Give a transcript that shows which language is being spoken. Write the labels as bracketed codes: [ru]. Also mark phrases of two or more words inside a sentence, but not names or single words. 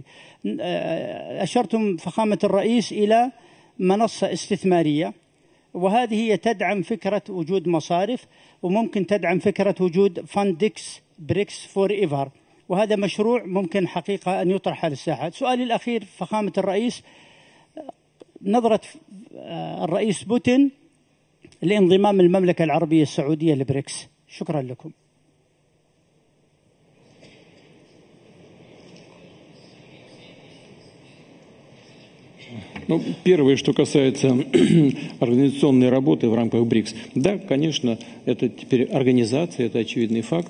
[ar] أشرتم فخامة الرئيس إلى منصة استثمارية، وهذه هي تدعم فكرة وجود مصارف، وممكن تدعم فكرة وجود فاندكس بريكس [en] for ever, [ar] وهذا مشروع ممكن حقيقة أن يطرح على الساحة. سؤالي الأخير فخامة الرئيس، نظرة الرئيس بوتين لانضمام المملكة العربية السعودية لبريكس. شكرا لكم. [ru] Ну, первое, что касается организационной работы в рамках БРИКС. Да, конечно, это теперь организация, это очевидный факт.